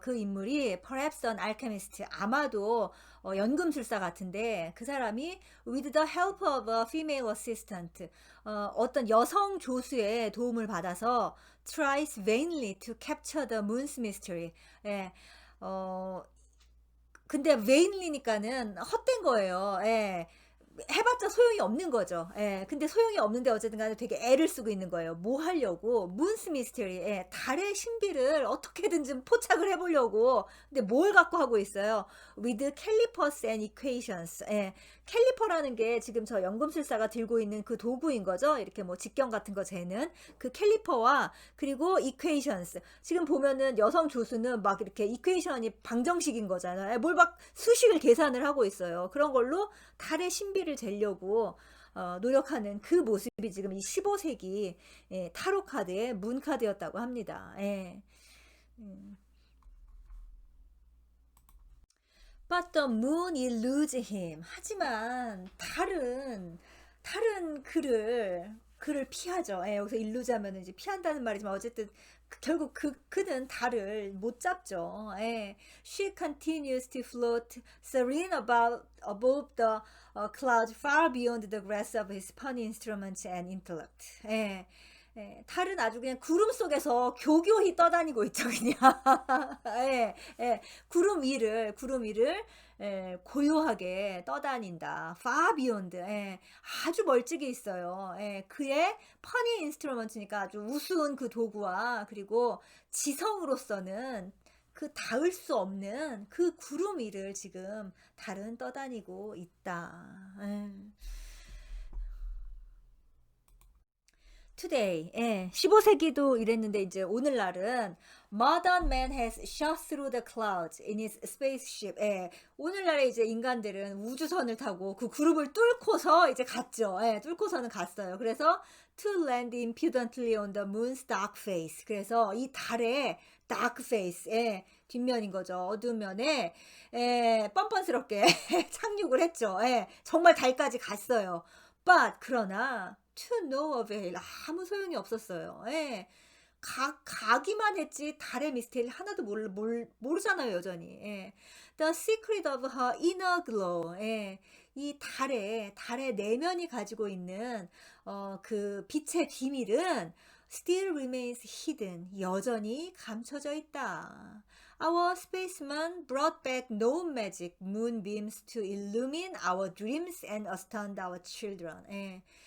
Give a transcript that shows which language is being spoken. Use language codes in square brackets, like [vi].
[ko] 그 인물이 [en] perhaps an alchemist. [ko] 아마도 연금술사 같은데 그 사람이 [en] with the help of a female assistant. [ko] 어떤 여성 조수의 도움을 받아서 [en] tries vainly to capture the moon's mystery. [ko] 예. 근데 vainly니까는 헛된 거예요. 예. 해봤자 소용이 없는 거죠. 예. 근데 소용이 없는데 어쨌든 간에 되게 애를 쓰고 있는 거예요. 뭐 하려고? 문스 미스터리. 예. 달의 신비를 어떻게든 좀 포착을 해보려고. 근데 뭘 갖고 하고 있어요? [en] With calipers and equations. [ko] 예. 캘리퍼라는 게 지금 저 연금술사가 들고 있는 그 도구인 거죠. 이렇게 뭐 직경 같은 거 재는 그 캘리퍼와 그리고 equations. 지금 보면은 여성 조수는 막 이렇게 이퀘이션이 방정식인 거잖아요. 뭘 막 수식을 계산을 하고 있어요. 그런 걸로 달의 신비를 재려고 노력하는 그 모습이 지금 이 15세기 타로 카드의 문 카드였다고 합니다. 예. [en] But the moon eludes him. [ko] 하지만 달은 그를 피하죠. 예, 여기서 일루자면 이제 피한다는 말이지만 어쨌든 결국 그는 달을 못 잡죠. 예. [en] She continues to float serene above the clouds far beyond the grasp of his puny instruments and intellect. [ko] 예. 예, 달은 아주 그냥 구름 속에서 교교히 떠다니고 있죠, 그냥. 예, 예, 구름 위를 고요하게 떠다닌다. [en] far beyond. [ko] 예, 아주 멀찍이 있어요. 예, 그의 퍼니 인스트루먼트니까 아주 우스운 그 도구와 그리고 지성으로서는 그 닿을 수 없는 그 구름 위를 지금 달은 떠다니고 있다. 예. [en] Today, [ko] 예, 15세기도 이랬는데 이제 오늘날은 [en] Modern man has shot through the clouds in his spaceship. [ko] 예, 오늘날에 이제 인간들은 우주선을 타고 그 그룹을 뚫고서 이제 갔죠. 예, 뚫고서는 갔어요. 그래서 [en] to land impudently on the moon's dark face. [ko] 그래서 이 달의 [en] dark face, [ko] 예, 뒷면인 거죠. 어두운 면에 뻔뻔스럽게 착륙을 했죠. 예, 정말 달까지 갔어요. [en] But 그러나 to no avail. [ko] 아무 소용이 없었어요. 예. 가기만 했지 달의 미스테리 하나도 모르잖아요, 여전히. 예. [en] The secret of her inner glow. [ko] 예. 이 달의 내면이 가지고 있는 그 빛의 비밀은 [en] still remains hidden. [ko] 여전히 감춰져 있다. [en] Our spaceman brought back no magic moonbeams to illumine our dreams and astound our children. 예.